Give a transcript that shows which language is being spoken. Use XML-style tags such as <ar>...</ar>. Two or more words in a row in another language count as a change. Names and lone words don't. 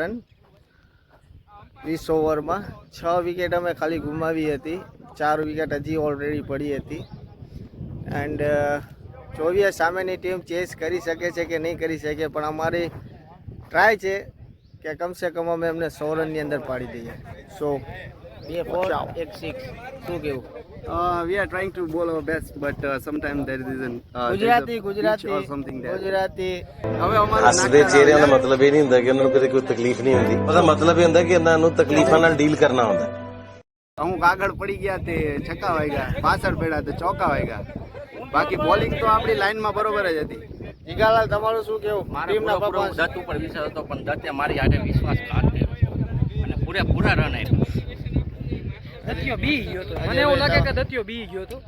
<gu>245 રન 20 ઓવરમાં 6 વિકેટ અમે ખાલી ગુમાવી હતી, 4 વિકેટ હજી ઓલરેડી પડી હતી. એન્ડ જોઈએ સામેની ટીમ ચેસ કરી શકે છે કે નહીં કરી શકે, પણ અમારી ટ્રાય છે કે</gu> <hi>कमसे कम</hi> <gu>અમે એમને 100 રનની અંદર પાડી દઈએ. સો 2 4 1 6 શું કેવું?</gu> <en>We are trying to bowl our best, but sometimes there is an</en> <gu>ગુજરાતી</gu> <en>or something there.</en> <gu>ગુજરાતી હવે અમારા</gu> <pa>ਹੱਸਦੇ ਚਿਹਰਿਆਂ ਦਾ ਮਤਲਬ ਇਹ ਨਹੀਂ ਹੁੰਦਾ ਕਿ ਉਹਨਾਂ ਨੂੰ ਕਦੇ ਕੋਈ ਤਕਲੀਫ ਨਹੀਂ ਹੁੰਦੀ, ਉਹਦਾ ਮਤਲਬ ਇਹ ਹੁੰਦਾ ਕਿ ਇਹਨਾਂ ਨੂੰ ਤਕਲੀਫਾਂ ਨਾਲ ਡੀਲ ਕਰਨਾ ਹੁੰਦਾ.</pa> <gu>અમુક આગળ પડી ગયા તે છક્કા વાગ્યા, પાછળ પડ્યા તો ચોકા વાગ્યા. બાકી બોલિંગ તો આપણી લાઈનમાં બરોબર જ હતી. જીગાલાલ તમારું શું કેવું? ટીમના પૂરો પરફોર્મન્સ દત્ત ઉપર વિશ્વાસ હતો, પણ દત્તે મારી આગે વિશ્વાસઘાત કર્યો અને પૂરેપૂરા રન આપ્યા. દત્યો બી ગયો હતો. મને એવું લાગે કે દત્યો બી ગયો હતો.</gu>